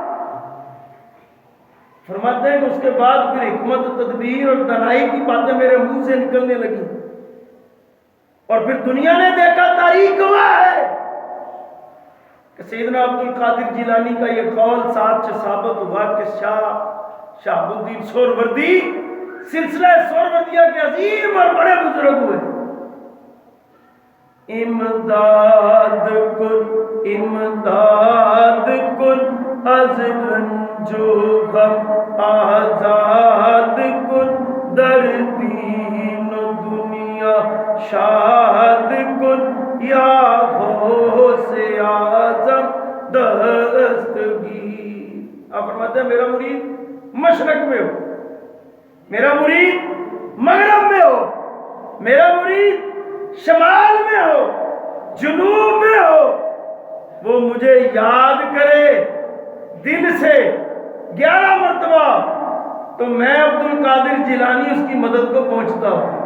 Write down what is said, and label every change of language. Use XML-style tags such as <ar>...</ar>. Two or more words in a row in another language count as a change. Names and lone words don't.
<ur>فرماتے ہیں کہ اس کے بعد پھر حکمت تدبیر اور دانائی کی باتیں میرے منہ سے نکلنے لگی، اور پھر دنیا نے دیکھا، تاریخ گواہ ہے کہ سیدنا عبد القادر جیلانی کا یہ قول ساتھ سے ثابت ہوا کہ شاہ شہاب الدین سہروردی سلسلہ سہروردیہ کے عظیم اور بڑے بزرگ ہوئے.</ur> <fa>امداد کن امداد کن از رنج و غم آزاد کن در دین و دنیا شاد کن یا غوث اعظم دستگیر.</fa> <ur>آپ فرماتے ہیں میرا مرید مشرق میں ہو، میرا مرید مغرب میں ہو، میرا مرید شمال میں ہو، جنوب میں ہو، وہ مجھے یاد کرے دل سے 11 مرتبہ تو میں عبد القادر جیلانی اس کی مدد کو پہنچتا ہوں.</ur>